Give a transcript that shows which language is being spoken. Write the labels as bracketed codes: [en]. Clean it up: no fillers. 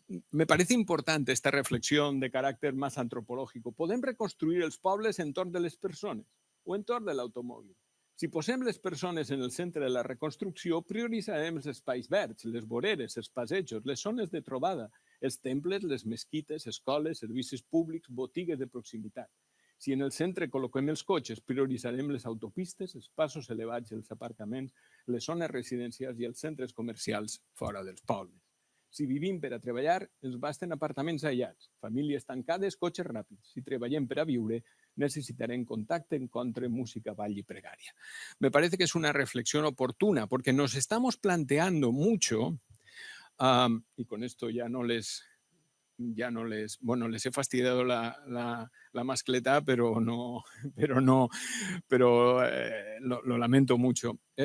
[es] Me parece importante esta reflexión de carácter más antropológico. [ca] Podem reconstruir els pobles entorn de les persones o entorn de l'automòbil. Si posem les persones en el centre de la reconstrucció, prioritzarem els espais verds, les voreres, els passejos, les zones de trobada, els temples, les mesquites, escoles, servicis públics, botigues de proximitat. Si en el centre col·loquem els cotxes, prioritzarem les autopistes, els passos elevats, els aparcaments, les zones residencials i els centres comercials fora dels pobles. Si vivim per a treballar, ens basten apartaments aïllats, famílies tancades, cotxes ràpids. Si treballem per a viure, necesitarem contacte, encontre, música, ball y pregària. [es] Me parece que es una reflexión oportuna porque nos estamos planteando mucho, y con esto ya no les, bueno, les he fastidiado la mascleta, pero lo lamento mucho.